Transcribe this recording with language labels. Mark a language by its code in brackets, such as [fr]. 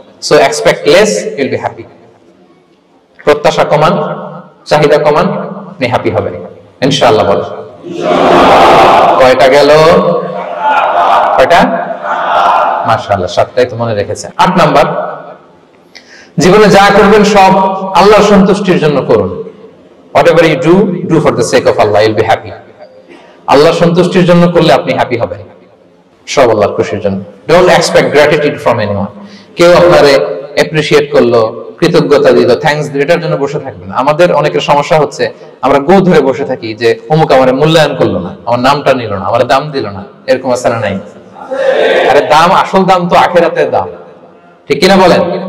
[en] So expect less, you will be happy. [bn] প্রত্যাশা কমান, চাহিদা কমান, আপনি হ্যাপি হবেন ইনশাআল্লাহ। বল কয়টা গেল? কয়টা? মাশাআল্লাহ, 7টাই তো মনে রেখেছে। 8 নাম্বার, জীবনে যা করবেন সব আল্লাহর সন্তুষ্টির জন্য করুন। [en] Whatever you do, do for the sake of Allah, you'll be happy. [bn] আল্লাহর সন্তুষ্টির জন্য করলে আপনি হ্যাপি হবেন, সব আল্লাহর খুশির জন্য। [en] Don't expect gratitude from anyone. [bn] কেউ আপনারে অ্যাপ্রিশিয়েট করলো, কৃতজ্ঞতা দিল, থ্যাঙ্কস দিল, এটার জন্য বসে থাকবেন। আমাদের অনেকের সমস্যা হচ্ছে আমরা গো ধরে বসে থাকি যে অমুক আমারে মূল্যায়ন করলো না, আমার নামটা নিল না, আমার দাম দিল না, এরকম আছে না নাই? আরে দাম, আসল দাম তো আখিরাতের দাম, ঠিক কিনা বলেন?